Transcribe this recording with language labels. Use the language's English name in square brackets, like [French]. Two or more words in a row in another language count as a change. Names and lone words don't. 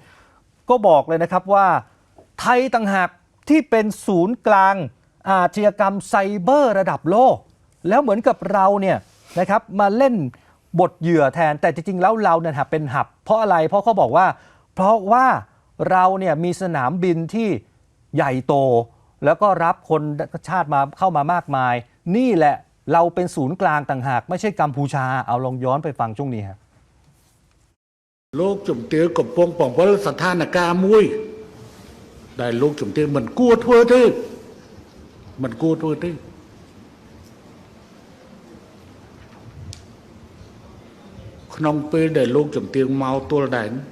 [Thai] ก็บอกเลยนะครับว่าไทยต่างหากที่เป็นศูนย์กลางอาชญากรรมไซเบอร์ระดับโลกแล้วเหมือนกับเราเนี่ยนะครับมาเล่นบทเหยื่อแทนแต่จริงๆแล้วเราเนี่ยเป็นหับเพราะอะไรเพราะเขาบอกว่าเพราะว่าเราเนี่ยมีสนามบินที่ใหญ่โตแล้วก็รับคนชาติมาเข้ามามากมายนี่แหละเราเป็นศูนย์กลางต่างหากไม่ใช่กัมพูชาเอาลองย้อนไปฟังช่วงนี้ครับ [Khmer] លោកជំទាវកំពុងបង្វិលស្ថានភាពមួយដែលលោកជំទាវមិនគួរធ្វើទេមិនគួរធ្វើទេក្នុងពេលដែលលោកជំទាវមកទល់ដែន